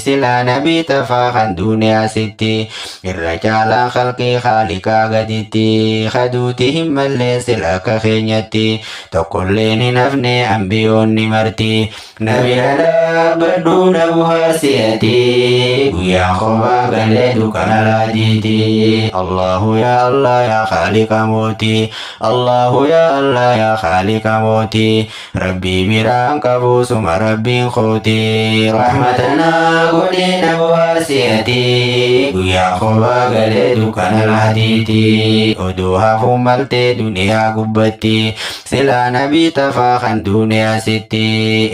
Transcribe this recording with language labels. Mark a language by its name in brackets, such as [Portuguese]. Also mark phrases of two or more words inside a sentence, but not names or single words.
[Oromo] Silaa nabii tafaa kan duniyaa sitti. Irra caalaa khalqii khaaliqaa gaditti. Kaduuti hin mallee sila akka keenyatti. Tokkolleen hin hafne ambiyoonni marti. Na bira dhaabbadhu na bu'aarsi ati. Guyyaa kophaa galee dukkana laadiiti. [Arabic] الله يا الله يا خالق mooti. الله يا الله يا خالق mooti. [Oromo] Rabbi biraan qabu suma Rabbiin kooti. Rahmatana godhi na bu'aarsi ati. Guyyaa kophaa galee dukkana laadiiti. Oduu hafuu maltee duniyaa gubbatti. Silaa nabii tafaa kan duniyaa sitti.